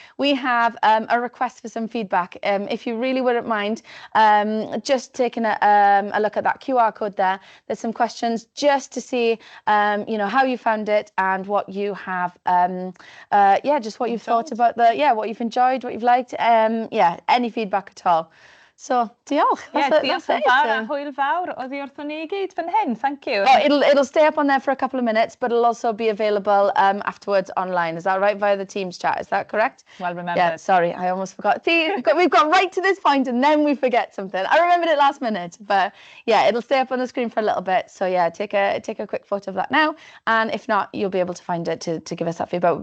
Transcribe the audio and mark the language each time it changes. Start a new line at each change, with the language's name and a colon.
English: We have a request for some feedback. If you really wouldn't mind just taking a look at that QR code there. There's some questions just to see, how you found it and what you have, just what you've thought about what you've enjoyed, what you've liked. Any feedback at all. So, diolch.
Welsh: Diolch yn fawr a hwyl fawr oddi wrthon ni I gyd fan hyn.
English: Thank you. It'll stay up on there for a couple of minutes, but it'll also be available afterwards online. Is that right? Via the Teams chat. Is that correct? Well remembered. Yeah, sorry, I almost forgot. See, we've got right to this point and then we forget something. I remembered it last minute, but yeah, it'll stay up on the screen for a little bit. So yeah, take a quick photo of that now. And if not, you'll be able to find it to give us that feedback.